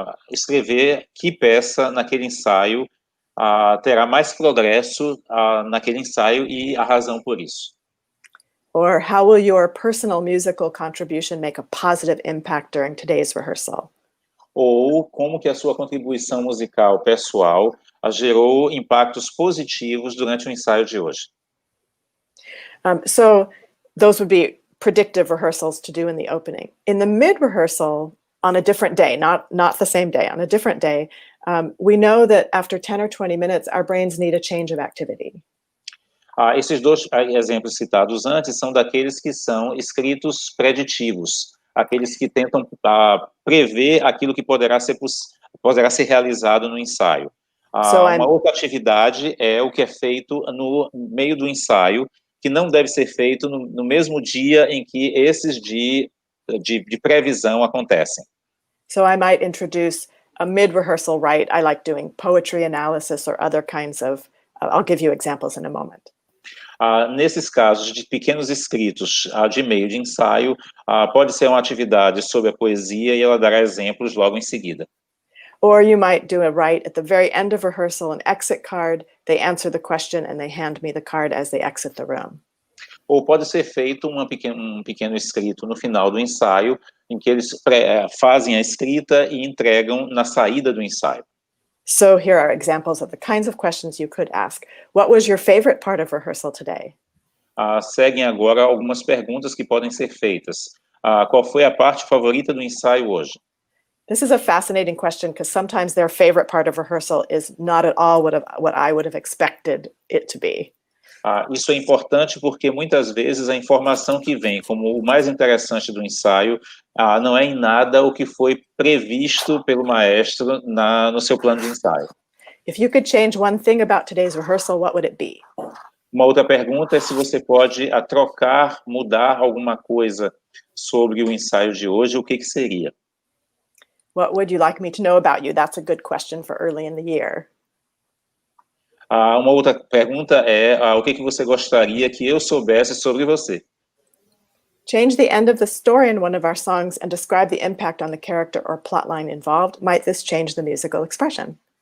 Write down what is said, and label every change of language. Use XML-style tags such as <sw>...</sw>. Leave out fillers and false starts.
<pt>Escrever que peça naquele ensaio terá mais progresso naquele ensaio e a razão por isso.</pt> <en>Or how will your personal musical contribution make a positive impact during today's rehearsal?</en> <pt>Ou como que a sua contribuição musical pessoal gerou impactos positivos durante o ensaio de hoje.</pt> <en>So those would be predictive rehearsals to do in the opening. In the mid-rehearsal, on a different day, not the same day, on a different day, we know that after 10 or 20 minutes, our brains need a change of activity.</en> <pt>Esses dois exemplos citados antes são daqueles que são escritos preditivos, aqueles que tentam prever aquilo que poderá ser realizado no ensaio. Uma outra atividade é o que é feito no meio do ensaio, que não deve ser feito no mesmo dia em que esses de previsão acontecem.</pt> <en>So I might introduce a mid-rehearsal write. I like doing poetry analysis or other kinds of, I'll give you examples in a moment.</en> <pt>Nesses casos de pequenos escritos de meio de ensaio, pode ser uma atividade sobre a poesia e ela dará exemplos logo em seguida.</pt> <en>Or you might do a write at the very end of rehearsal, an exit card. They answer the question and they hand me the card as they exit the room.</en> <pt>Ou pode ser feito um pequeno escrito no final do ensaio, em que eles fazem a escrita e entregam na saída do ensaio.</pt> <en>So here are examples of the kinds of questions you could ask. What was your favorite part of rehearsal today?</en> <pt>Seguem agora algumas perguntas que podem ser feitas. Qual foi a parte favorita do ensaio hoje?</pt> <en>This is a fascinating question because sometimes their favorite part of rehearsal is not at all what I would have expected it to be.</en> <pt>Isso é importante porque muitas vezes a informação que vem como o mais interessante do ensaio não é em nada o que foi previsto pelo maestro no seu plano de ensaio.</pt> <en>If you could change one thing about today's rehearsal, what would it be?</en> <pt>Uma outra pergunta é se você pode trocar, mudar alguma coisa sobre o ensaio de hoje, o que seria?</pt> <en>What would you like me to know about you? That's a good question for early in the year.</en> <pt>Uma outra pergunta é o que você gostaria que eu soubesse sobre você?</pt> <en>Change the end of the story in one of our songs and describe the impact on the character or plotline involved. Might this change the musical expression?</en>